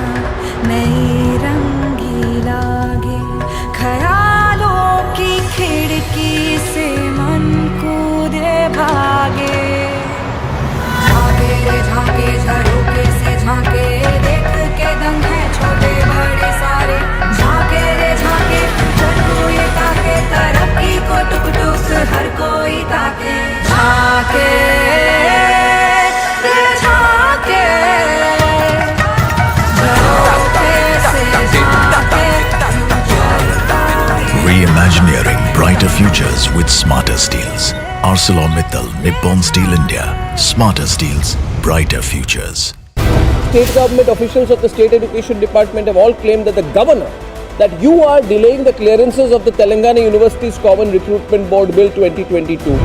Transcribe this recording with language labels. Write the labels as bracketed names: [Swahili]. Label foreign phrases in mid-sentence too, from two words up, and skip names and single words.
[Hindi] नई रंगी लागे ख्यालों की खिड़की से मन कूदे भागे झाके रे झाके झरोखे से झाके देख के दंग है छोटे बड़े सारे झाके रे झाके हर कोई ताके तरक्की को टुक टुक हर कोई ताके झाके रे झाके [English] Reimagineering brighter futures with smarter steels. ArcelorMittal Nippon Steel India. Smarter steels, brighter futures. State government officials of the State Education Department have all claimed that the governor, that you are delaying the clearances of the Telangana University's Common Recruitment Board Bill 2022.